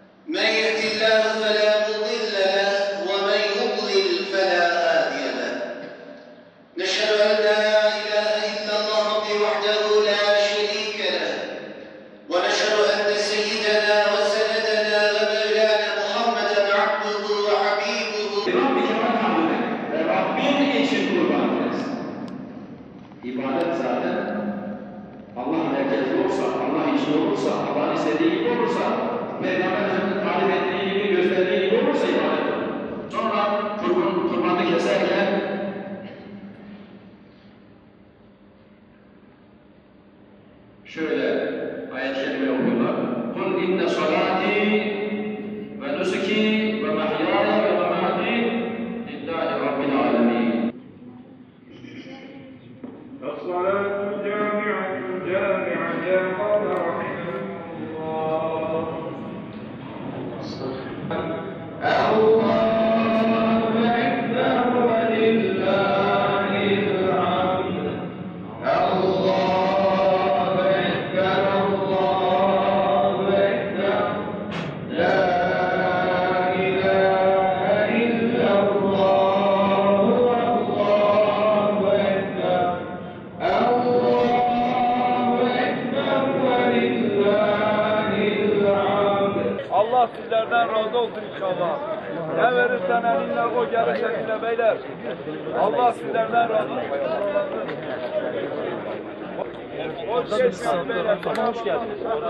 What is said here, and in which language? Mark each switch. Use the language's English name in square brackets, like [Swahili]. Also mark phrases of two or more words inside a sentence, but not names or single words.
[Arabic] من يهد الله فلا مضل له ومن يضلل فلا هادي له. نشهد أن لا إله إلا الله وحده لا شريك له، ونشهد أن سيدنا وسندنا ومولانا محمدا عبده وحبيبه. [Turkish] Rabbin için kurban ederiz. İbadet zaten Allah merkezli olursa, Allah için olursa, Allah'ın istediği gibi olursa, Peygamber Efendimiz'in tarif ettiği gibi, gösterdiği gibi olursa ibadet olur. Sonra kurbanı keserken şöyle ayet-i kerime okuyorlar. [Arabic] قل إن صلاتي و نسكي و محياي و مماتي لله رب العالمين. الصلاة جامعة جامعة يا قوم رحمكم الله. الله أكبر ولله الحمد. الله أكبر الله أكبر. لا إله إلا الله والله أكبر. [Turkish] Allah sizlerden razı olsun inşallah. Ne verirsen elinle, o gelir seninle beyler. Allah sizlerden razı olsun. Hoş geldiniz beyler. Hoş geldiniz.